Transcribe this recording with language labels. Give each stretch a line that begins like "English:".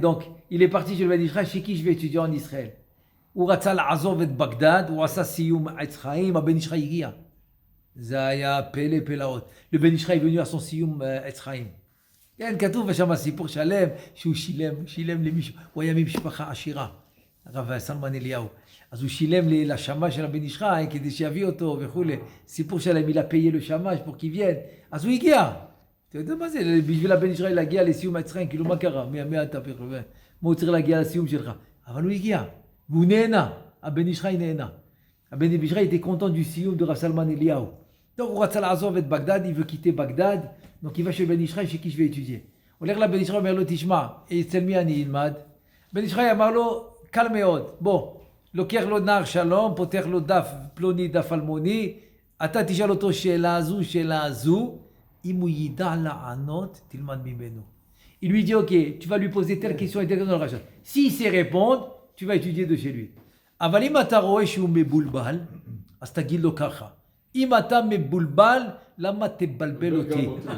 French: donc, il est parti
Hebrew: של
French: בן איש חי, chez qui je vais étudier en Israël.
Hebrew: הוא רצה לעזוב את בגדד, הוא עשה סיום עץ חיים, הבן איש חי הגיע. זה היה פלא פלאות. לבן איש חי
French: venu à son
Hebrew: סיום עץ חיים. כן, כתוב שם סיפור שלם, שהוא שילם למישהו, הוא היה ממשפחה עשירה, הרב סלמן אליהו. אז הוא שילם לשמש של הבן איש חי כדי שיביא אותו וכולי. סיפור שלהם,
French: il a payé le שמש pour qu'il vienne.
Hebrew: אז הוא הגיע. אתה יודע מה זה? בשביל הבן איש חי להגיע לסיום עץ חיים, כאילו מה קרה? מה אתה בכלל? מה הוא צריך להגיע לסיום שלך? אבל הוא הגיע. והוא נהנה. הבן איש חי נהנה. הבן איש חי
French: était content du
Hebrew: סיום de רב סלמן אליהו.
French: Donc
Hebrew: הוא רצה לעזוב את בגדד,
French: il veut quitter
Hebrew: בגדד.
French: Donc il va chez Ben Ishraï, chez qui je vais étudier.
Hebrew: הולך לבן איש חי, אומר לו, תשמע, אצל מי אני אלמד? בן איש חי אמר לו, קל מאוד, בוא, לוקח לו נער שלום, פותח לו דף פלוני, דף אלמוני, אתה תשאל אותו שאלה זו, אם הוא ידע לענות, תלמד ממנו.
French: Il lui dit, ok, tu vas lui poser telle question et telle question dans le rachat. S'il sait répondre, tu vas étudier de chez lui.
Hebrew: אבל אם אתה רואה שהוא מבולבל, אז תגיד לו ככה. אם אתה מבולבל, למה תבלבל אותי?